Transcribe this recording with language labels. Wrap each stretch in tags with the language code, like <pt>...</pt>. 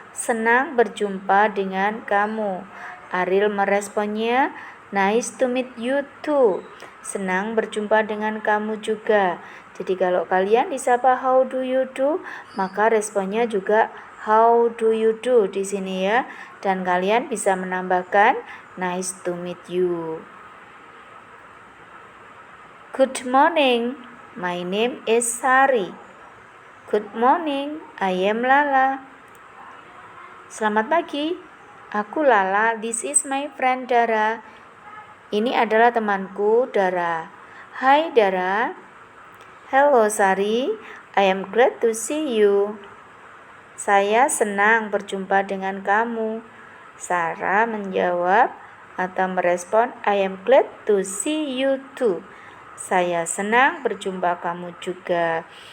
<id>Senang berjumpa dengan kamu.</id> <en>Ariel meresponnya, nice to meet you too.</en> <id>Senang berjumpa dengan kamu juga. Jadi kalau kalian disapa how do you do, maka responnya juga how do you do di sini ya. Dan kalian bisa menambahkan nice to meet you.</id> <en>Good morning. My name is Sari. Good morning. I am Lala. Selamat pagi. Aku Lala, this is my friend Dara.</en> <id>Ini adalah temanku Dara. Hai Dara.</id> <en>Hello Sari, I am glad to see you.</en> <id>Saya senang berjumpa dengan kamu. Sarah menjawab atau merespon, I am glad to see you too. Saya senang berjumpa kamu juga.</id>